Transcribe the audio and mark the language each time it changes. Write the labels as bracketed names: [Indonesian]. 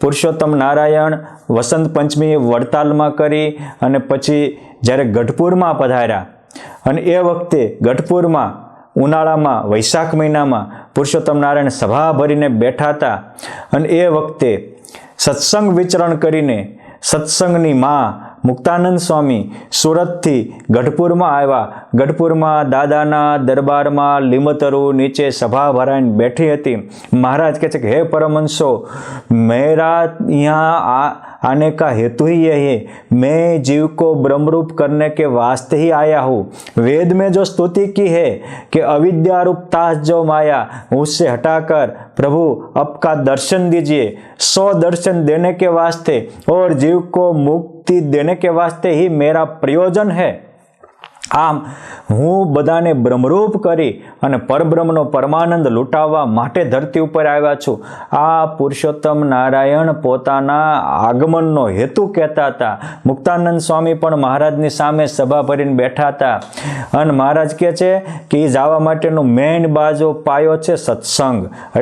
[Gujarati] પુરુષોત્તમ નારાયણ વસંત પંચમી વડતાલમાં કરી અને પછી જ્યારે ગઢપુરમાં પધાર્યા અને એ વખતે ગઢપુરમાં ઉનાળામાં વૈશાખ મહિનામાં પુરુષોત્તમ નારાયણ સભા ભરીને બેઠા હતા અને એ વખતે સત્સંગ વિચરણ કરીને સત્સંગની માં મુક્તાનંદ સ્વામી સુરતથી ગઢપુરમાં આવ્યા। ગઢપુરમાં દાદાના દરબારમાં લીમતરુ નીચે સભા ભરાઈને બેઠી હતી। મહારાજ કહે છે કે હે પરમહંસો, [Hindi] मेरा यहाँ आने का हेतु ही यही है, मैं जीव को ब्रह्मरूप करने के वास्ते ही आया हूँ। वेद में जो स्तुति की है कि अविद्या रूप तास जो माया उससे हटाकर प्रभु आपका दर्शन दीजिए, 100 दर्शन देने के वास्ते और जीव को मुक्ति देने के वास्ते ही मेरा प्रयोजन है। [Gujarati] આમ હું બધાને બ્રહ્મરૂપ કરી અને પરબ્રહ્મનો પરમાનંદ લૂંટાવવા માટે ધરતી ઉપર આવ્યા છું। આ પુરુષોત્તમ નારાયણ પોતાના આગમનનો હેતુ કહેતા હતા। મુક્તાનંદ સ્વામી પણ મહારાજની સામે સભા ભરીને બેઠા હતા અને મહારાજ કહે છે કે એ જવા માટેનો મેઇન બાજો પાયો છે સત્સંગ।